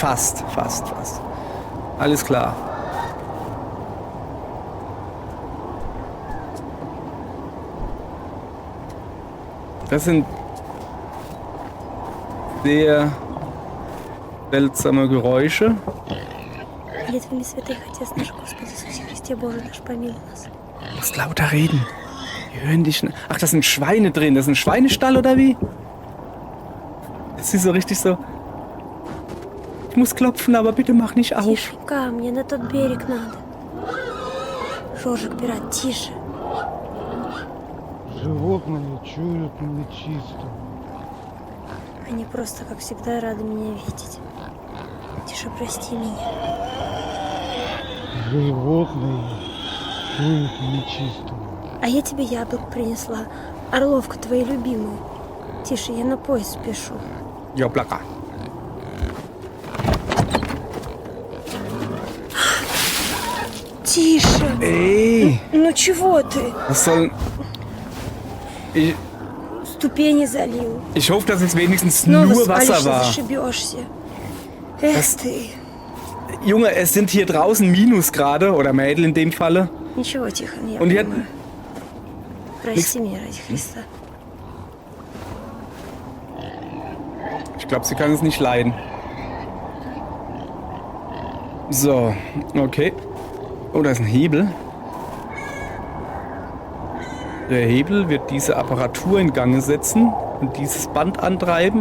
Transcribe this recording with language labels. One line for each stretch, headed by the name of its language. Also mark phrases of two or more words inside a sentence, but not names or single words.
German: Alles klar. Das sind sehr seltsame Geräusche.
Russian: Молитвами святых Отец наш Господи Иисусе Христе Боже наш, помилуй нас.
German: Du musst lauter reden. Die hören dich. Ach, da sind Schweine drin. Das ist ein Schweinestall oder wie? Das ist so richtig so. Ich muss klopfen, aber bitte mach nicht auf.
Russian: Тишенька, мне на тот берег надо. Жоржик, пират, тише. Животные чуют нечисто. Они просто, как всегда, рады меня видеть. Тише, прости меня. Животные чуют нечисто. А я тебе яблок принесла. Орловку твою любимую. Тише, я на поезд спешу. Jablaka. Тише.
German: Ey,
Russian: Ну чего ты?
German: was soll...
Russian: Ступени залил.
German: Ich hoffe, dass es wenigstens
Russian: Снова
German: nur Wasser
Russian: свалишься,
German: war.
Russian: зашибешься. Эх
German: Das-
Russian: ты.
German: Junge, es sind hier draußen Minusgrade, oder Mädel in dem Falle.
Russian: Ничего, Тихон, я
German: Und die
Russian: понимаю. Прости меня ради Христа.
German: Ich glaube, sie kann es nicht leiden. So, okay. Oh, da ist ein Hebel. Der Hebel wird diese Apparatur in Gang setzen und dieses Band antreiben.